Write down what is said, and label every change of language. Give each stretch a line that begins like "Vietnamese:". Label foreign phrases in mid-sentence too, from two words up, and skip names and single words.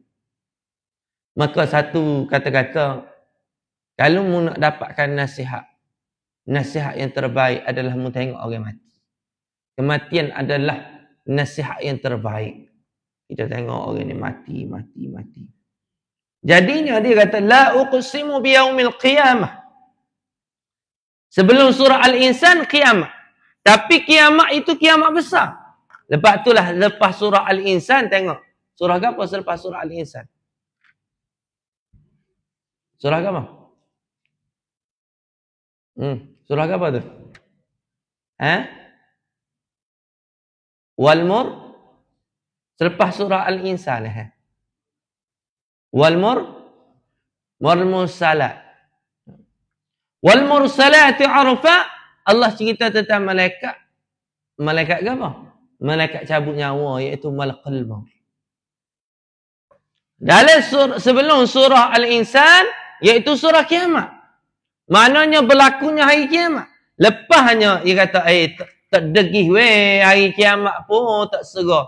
Malay: Maka satu kata-kata, kalau mu nak dapatkan nasihat yang terbaik adalah mu tengok orang mati. Kematian adalah nasihat yang terbaik. Kita tengok orang ni mati. Jadinya dia kata,
Arabic: لا أقسم بيوم القيامة.
Malay: Sebelum surah Al-Insan, kiamat. Tapi kiamat itu kiamat besar. Lepas itulah, lepas surah Al-Insan, tengok. Surah apa selepas surah Al-Insan? Surah apa? Surah apa tu? Wal-Mur? Selepas surah Al-Insan. Wal-Mursalat.
Arabic: والمرسلات عرفا.
Malay: Allah cerita tentang malaikat. Malaikat apa? Malaikat cabut nyawa, iaitu
Arabic: ملك الموت.
Malay: Dalam sebelum surah Al-Insan, iaitu surah kiamat. Maknanya berlakunya hari kiamat. Lepasnya dia kata, tak degih weh hari kiamat pun tak segera.